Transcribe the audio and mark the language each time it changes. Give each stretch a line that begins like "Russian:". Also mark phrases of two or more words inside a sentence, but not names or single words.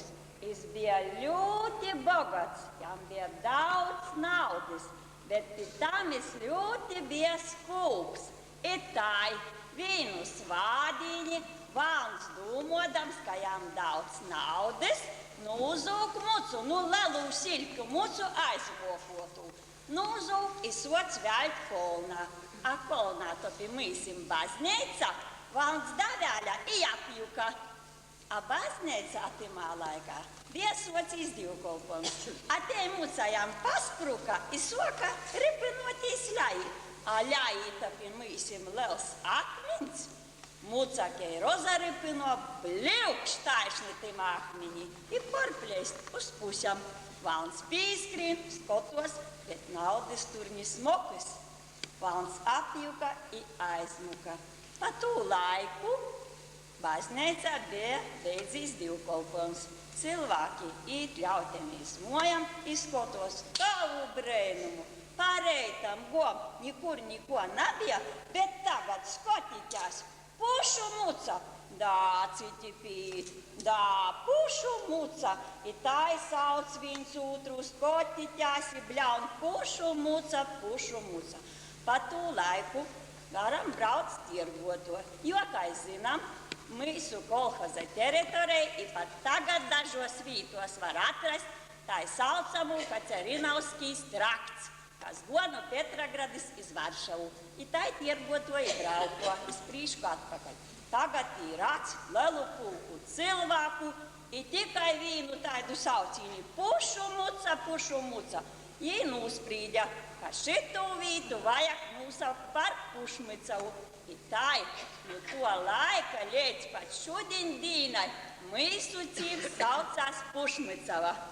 Latgalian: Viņš bija ļoti bogats, jām bija daudz naudas, bet pēc tam viņš ļoti bija skūps. Itai vīnu svādīņi, valns dūmodams, ka jām daudz naudas, nūzūk mucu, lelu silku mucu aizvokotu. Nūzūk izsoc vēļt kolnā. A kolnā to pie mīsim bazneica, valns davēļa i apjuka. A bazneica atimā laikā bija sots izdīvkolpons. A te mucajām paspruka i soka ripinotīs ļai. A ļai to pie mīsim liels akmens. Mucakei rozaripino bļaukštāšni tim akmeni i porpļeist uz pusam. Valns pīskrien, skotos, bet naudas tur nismokas. Valns apjuka i aizmuka. Pa tū laiku bazneica bija beidzīs divkolpons. Cilvēki īt ļautenīs mojam, izskotos tavu brēnumu. Pareitam gom nikur niko nebija, bet tagad skotītās pušu muca. Dā, citi pīt, dā, pušu muca. I tai sauc viens otru skotītās i bļaun pušu muca. Pa tū laiku garam brauc tirgoto, jo, kā zinām, mūsu kolhoza teritorijā i pat tagad dažos vītos var atrast tai saucamu Kacerīnauskīs trakts, kas go no Petrogradis iz Varšavu. I tai tirgotoji brauko iz prīšku atpakaļ. Tagad ir rāds lelu pulku cilvēku i tikai vīnu taidu saucīni pušu muca. Jī nūsprīdja, ka šitu vītu vajag nūsaukt par Pušmicovu. I tai, no to laika līdz pat šodien dīnai mūsu cīms saucās Pušmicova.